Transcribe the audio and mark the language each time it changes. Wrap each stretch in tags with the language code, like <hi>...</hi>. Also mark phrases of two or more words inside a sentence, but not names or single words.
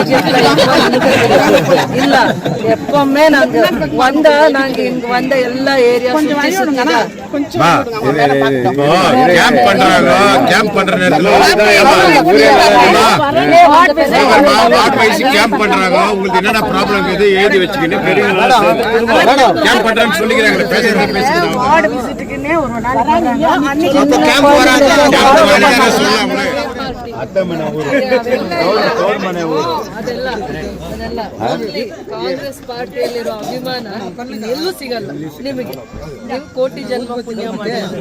<ta>இல்ல எப்பவுமே நாங்க இங்க வந்த எல்லா ஏரியா கேம்ப் பண்ற நேரத்துல கேம்ப் பண்றாங்க. உங்களுக்கு என்னென்ன ப்ராப்ளம் இருக்குது எழுதி வச்சுக்கிட்டு பெரியவங்க கேம்ப் பண்றேன்னு சொல்லிக்கிறாங்க.</ta> <kn>ಕಾಂಗ್ರೆಸ್ ಪಾರ್ಟಿಯಲ್ಲಿರೋ ಅಭಿಮಾನ ಎಲ್ಲೂ ಸಿಗಲ್ಲ ನಿಮಗೆ. ನೀವು ಕೋಟಿ ಜನ್ಮ ಪುಣ್ಯ ಮಾಡಿದ್ರು.</kn>